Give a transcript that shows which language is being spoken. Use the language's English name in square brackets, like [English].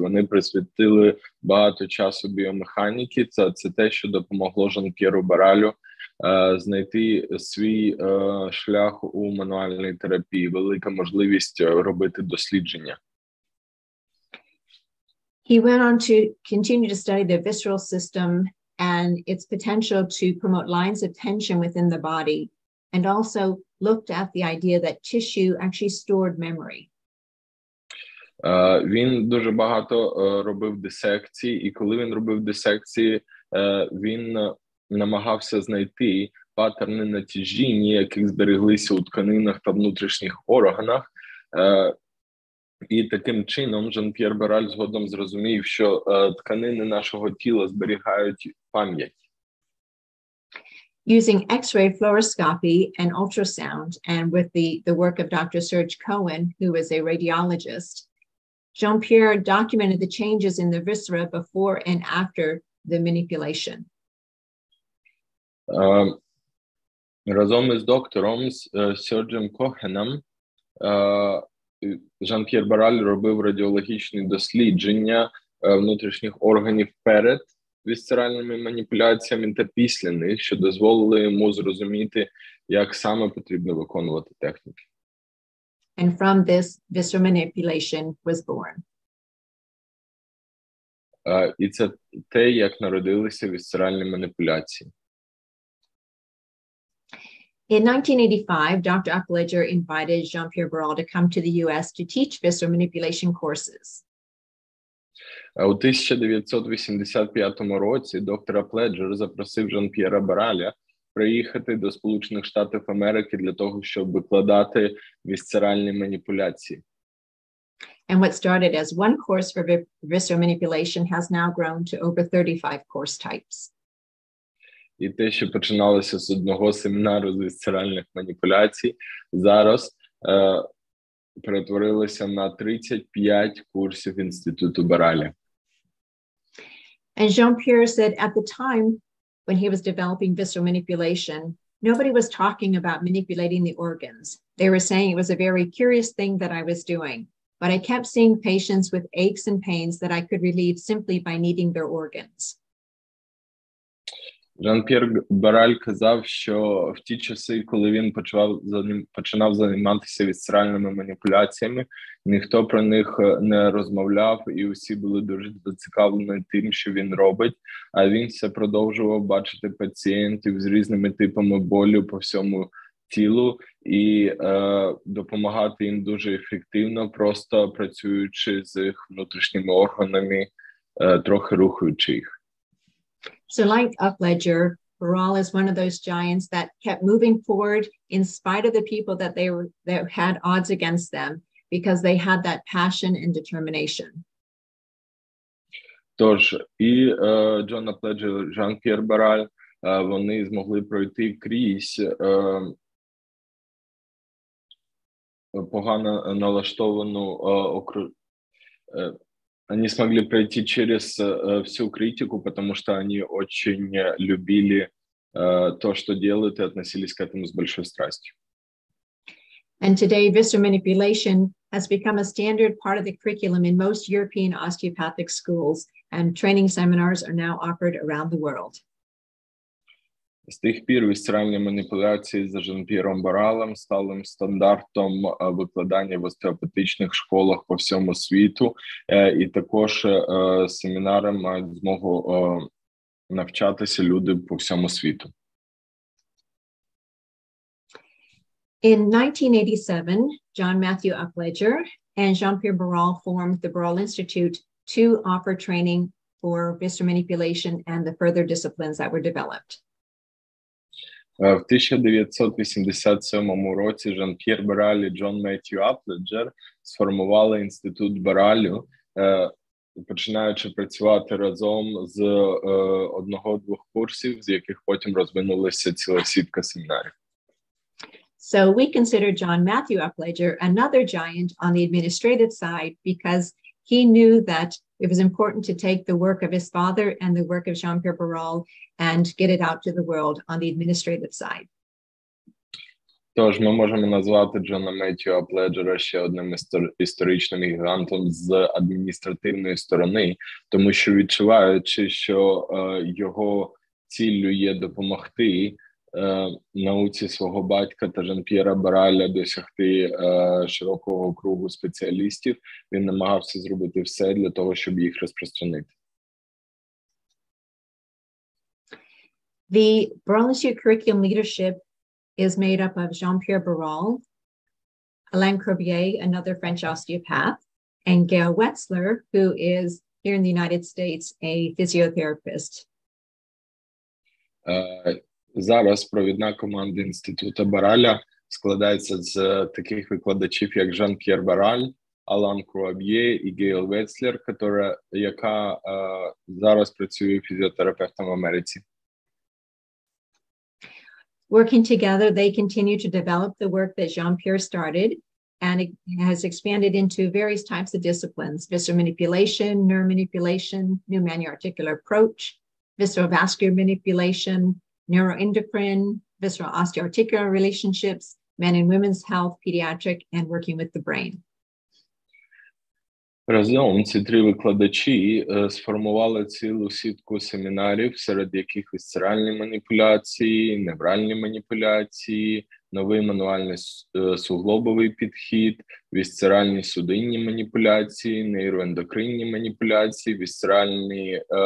[Ukrainian] Вони присвятили багато часу біомеханіки. Це те, що допомогло Жан-П'єру Баралю знайти свій шлях у мануальній терапії, велика можливість робити дослідження. [English] He went on to continue to study the visceral system and its potential to promote lines of tension within the body, and also looked at the idea that tissue actually stored memory. [Ukrainian] Він дуже багато робив дисекцій, і коли він робив дисекції, він намагався знайти паттерни натяжіння, які збереглися у тканинах та внутрішніх органах. І таким чином Жан-П'єр Бараль згодом зрозумів, що тканини нашого тіла зберігають пам'ять. [English] Using X-ray fluoroscopy and ultrasound, and with the work of Dr. Serge Cohen, who is a radiologist, Jean-Pierre documented the changes in the viscera before and after the manipulation. [Ukrainian] Разом із доктором Серджем Кохеном Жан-П'єр Бараль робив радіологічні дослідження внутрішніх органів перед вісцеральними маніпуляціями та після них, що дозволили йому зрозуміти, як саме потрібно виконувати техніки. [English] And from this, visceral manipulation was born. [Ukrainian] І це те, як народилися вісцеральні маніпуляції. [English] In 1985, Dr. Aplejera invited Jean-Pierre Barral to come to the US to teach visceral manipulation courses. [Ukrainian] У 1985 році доктор Апледжер запросив Жан-П'єра Бараля приїхати до Сполучених Штатів Америки для того, щоб викладати вісцеральні маніпуляції. [English] And what started as one course for visceral manipulation has now grown to over 35 course types. [Ukrainian] І те, що починалося з одного семінару з вісцеральних маніпуляцій, зараз перетворилося на 35 курсів Інституту Бараля. [English] And Jean-Pierre said at the time when he was developing visceral manipulation, nobody was talking about manipulating the organs. They were saying it was a very curious thing that I was doing, but I kept seeing patients with aches and pains that I could relieve simply by kneading their organs. [Ukrainian] Жан-П'єр Бараль казав, що в ті часи, коли він починав займатися вісцеральними маніпуляціями, ніхто про них не розмовляв, і усі були дуже зацікавлені тим, що він робить, а він все продовжував бачити пацієнтів з різними типами болю по всьому тілу і допомагати їм дуже ефективно, просто працюючи з їх внутрішніми органами, трохи рухаючи їх. [English] So like Aplejera, Baral is one of those giants that kept moving forward in spite of the people that had odds against them, because they had that passion and determination. [Ukrainian] Тож і Джон Апледжер, Жан-П'єр Бараль, вони змогли пройти крізь погано налаштовану [Russian] они смогли пройти через всю критику, потому что они очень любили то, что делают, и относились к этому с большой страстью. [English] And today, visceral manipulation has become a standard part of the curriculum in most European osteopathic schools, and training seminars are now offered around the world. [Ukrainian] З тих пір вісцеральні маніпуляції за Жан-П'єром Баралем стали стандартом викладання в остеопатичних школах по всьому світу, і також семінари мають змогу навчатися люди по всьому світу. [English] In 1987, John Matthew Aplejera and Jean-Pierre Barral formed the Barral Institute to offer training for visceral manipulation and the further disciplines that were developed. [Ukrainian] В 1987 році Жан-П'єр Бараль і Джон Меттью Апледжер сформували Інститут Баралю, починаючи працювати разом з одного-двох курсів, з яких потім розвинулася ціла сітка семінарів. [English] So we consider John Matthew Aplejera another giant on the administrative side, because he knew that it was important to take the work of his father and the work of Jean-Pierre Barral and get it out to the world on the administrative side. [Ukrainian] Тож ми можемо назвати Джона Меттью Апледжера ще одним історичним гігантом з адміністративної сторони, тому що відчуваючи, що його ціллю є допомогти науці свого батька та Жан-П'єра Бараля досягти широкого кругу спеціалістів, він намагався зробити все для того, щоб їх розпространити. [English] The Barral Institute curriculum leadership is made up of Jean-Pierre Barral, Alain Corbier, another French osteopath, and Gail Wetzler, who is here in the United States a physiotherapist. [Ukrainian] Зараз провідна команда Інституту Бараля складається з таких викладачів, як Жан-П'єр Бараль, Алан Круаб'є і Гейл Вецлер, яка зараз працює фізіотерапевтом в Америці. [English] Working together, they continue to develop the work that Jean-Pierre started, and it has expanded into various types of disciplines: visceral manipulation, nerve manipulation, new manuarticular approach, visceral vascular manipulation, neuroendocrine, visceral osteoarticular relationships, men and women's health, pediatric, and working with the brain. [Ukrainian] Разом ці три викладачі сформували цілу сітку семінарів, серед яких вісцеральні маніпуляції, невральні маніпуляції, новий мануальний суглобовий підхід, вісцеральні судинні маніпуляції, нейроендокринні маніпуляції, вісцеральні